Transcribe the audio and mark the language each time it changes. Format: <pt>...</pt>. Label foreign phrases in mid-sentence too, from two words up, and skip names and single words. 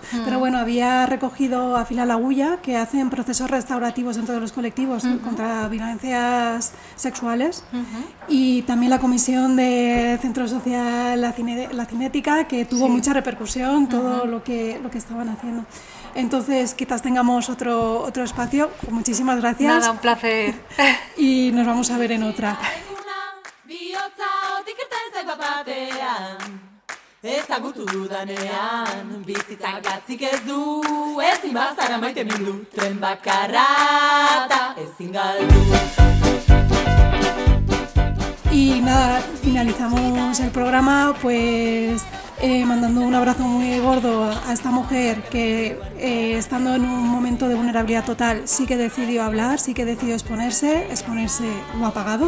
<es>Pero bueno, había recogido a Fila la Agulla, que hacen procesos restaurativos en todos los colectivos contra violencias sexuales, y también la Comisión de Centro Social La Cinética, que tuvo mucha repercusión, todo lo que estaban haciendo. Entonces, quizás tengamos otro espacio. Muchísimas gracias. Nada, un placer. Y nos vamos a ver en otra.</es> <eu>Ezagutu dudanean, bizitzak gatzik ez du, ezin bazara maite mindu, tren bakarra da ezin galdu.</eu> <es>Y nada, finalizamos el programa pues mandando un abrazo muy gordo a esta mujer que estando en un momento de vulnerabilidad total sí que decidió hablar, sí que decidió exponerse lo ha pagado.</es>